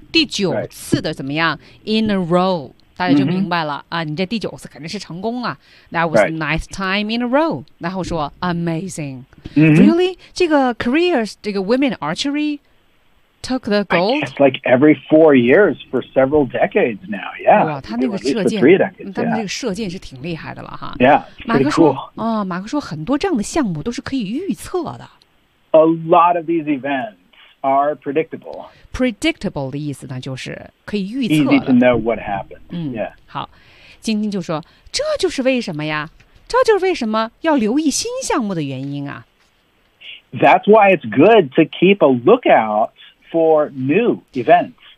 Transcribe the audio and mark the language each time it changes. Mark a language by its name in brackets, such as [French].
[Chinese] 第九次的怎么样 in a row大家就明白了、啊、你这第九次肯定是成功啊 [English] That was the ninth time in a row [Chinese] 然后说 [English] amazing、Really? 这个 careers 这个 women archery took the gold? It's like every 4 years for several decades now yeah, [Chinese] 对啊他那个射箭 [English] decades, [Chinese] 他们这个射箭是挺厉害的了哈 [English] Yeah, it's pretty cool [Chinese] 马克说很多这样的项目都是可以预测的 [English] A lot of these events are predictable. [Chinese] Predictable 的意思呢就是可以预测的。 [English] Easy to know what happened. Yeah. [Chinese] 好晶晶就说这就是为什么呀这就是为什么要留意新项目的原因啊。 [English] That's why it's good to keep a lookout for new events.